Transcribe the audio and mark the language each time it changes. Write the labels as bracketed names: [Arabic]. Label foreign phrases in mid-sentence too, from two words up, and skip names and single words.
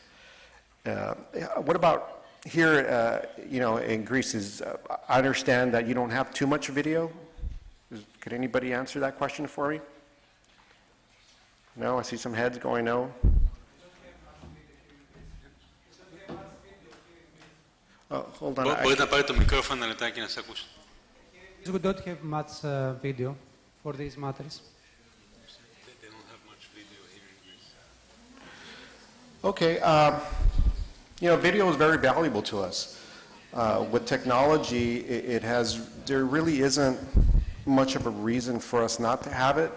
[English] What about here, in Greece? I understand that you don't have too much video. Could anybody answer that question for me? No, I see some heads going no. Hold on. [Greek] Μπορείτε να πάρετε το μικρόφωνο ένα λεπτάκι να σε ακούσω. [English] We don't have much video for these matters. They don't have much video here in Greece. Okay, video is very valuable to us. With technology, there really isn't much of a reason for us not to have it.